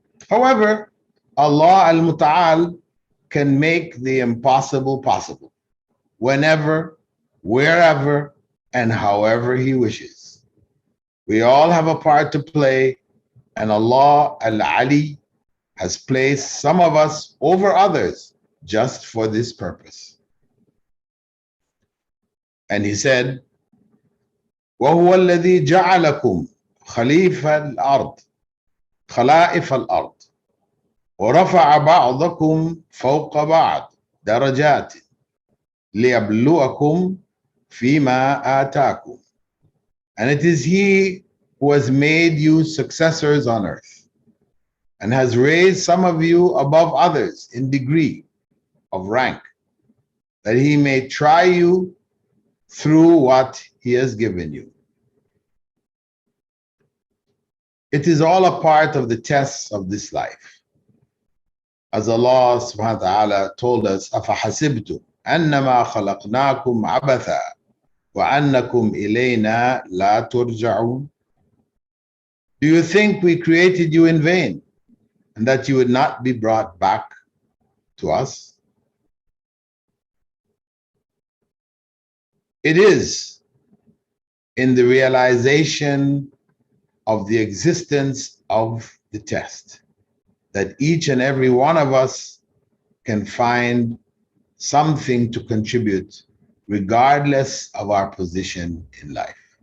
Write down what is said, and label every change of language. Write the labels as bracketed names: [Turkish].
[English] However, Allah al-Muta'aal can make the impossible possible whenever, wherever, and however He wishes. We all have a part to play, and Allah al-Ali has placed some of us over others just for this purpose. And He said, [Arabic] وَهُوَ الَّذِي جَعَلَكُمْ خَلَائِفَ الْأَرْضِ وَرَفَعَ بَعْضَكُمْ فَوْقَ بَعْضٍ دَرَجَاتٍ لِيَبْلُوَكُمْ فِيمَا آتَاكُمْ. [English] And it is He who has made you successors on earth and has raised some of you above others in degree of rank, that He may try you through what He has given you. It is all a part of the tests of this life. As Allah subhanahu wa ta'ala told us, [Arabic] أَفَحَسِبْتُمْ أَنَّمَا خَلَقْنَاكُمْ عَبَثًا وَأَنَّكُمْ إِلَيْنَا لَا تُرْجَعُونَ. [English] Do you think we created you in vain and that you would not be brought back to us? It is in the realization of the existence of the test that each and every one of us can find something to contribute regardless of our position in life.